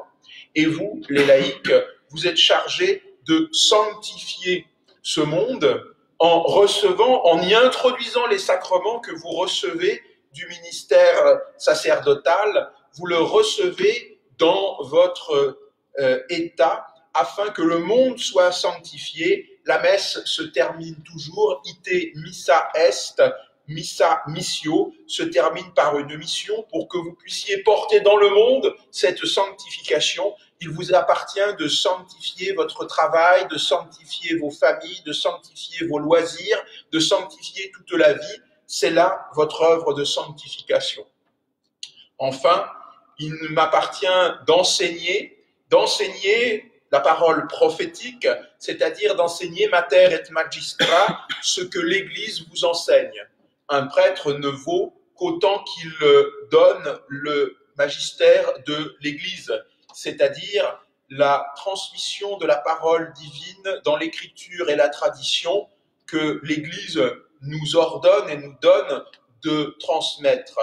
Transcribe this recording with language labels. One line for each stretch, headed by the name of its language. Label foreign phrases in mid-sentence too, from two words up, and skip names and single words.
French: Et vous, les laïcs, vous êtes chargés de sanctifier ce monde en recevant, en y introduisant les sacrements que vous recevez du ministère sacerdotal, vous le recevez dans votre état afin que le monde soit sanctifié. La messe se termine toujours,
Latin: ite missa est, missa missio,
French: se termine par une mission pour que vous puissiez porter dans le monde cette sanctification. Il vous appartient de sanctifier votre travail, de sanctifier vos familles, de sanctifier vos loisirs, de sanctifier toute la vie. C'est là votre œuvre de sanctification. Enfin, il m'appartient d'enseigner la parole prophétique, c'est-à-dire d'enseigner
Latin: mater et magistra,
French: ce que l'Église vous enseigne. Un prêtre ne vaut qu'autant qu'il donne le magistère de l'Église, c'est-à-dire la transmission de la parole divine dans l'écriture et la tradition que l'Église nous ordonne et nous donne de transmettre.